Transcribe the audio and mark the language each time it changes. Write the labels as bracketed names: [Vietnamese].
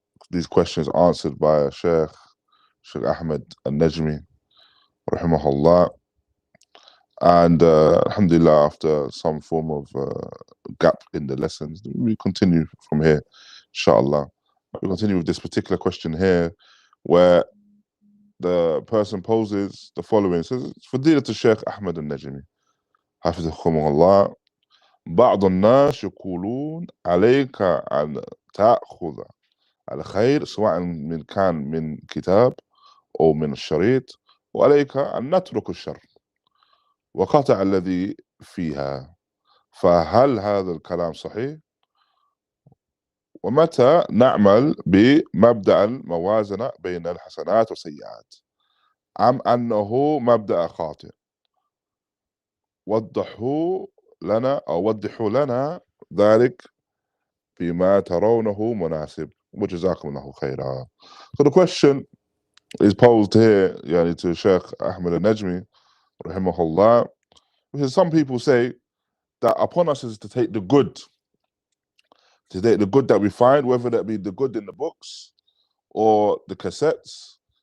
[English] These questions answered by Shaykh Aḥmad an-Najmī, raḥimahullāh. And alhamdulillah, after some form of gap in the lessons, we continue from here, inshallah. We continue with this particular question here, where the person poses the following. It says, [Arabic] فضيلة Shaykh Aḥmad an-Najmī, hafidhahullāh, بعض الناس يقولون عليك أن تأخذ الخير سواء كان من كتاب أو من الشريط، وعليك أن نترك الشر وقطع الذي فيها، فهل هذا الكلام صحيح؟ ومتى نعمل بمبدأ الموازنة بين الحسنات والسيئات أم أنه مبدأ خاطئ؟ وضحوا لنا ذلك بما ترونه مناسب وجزاكم الله خيرا. [English] So the question is posed here to Shaykh Aḥmad an-Najmī, raḥimahullah, because some people say that upon us is to take the good that we find, whether that be the good in the books or the cassettes.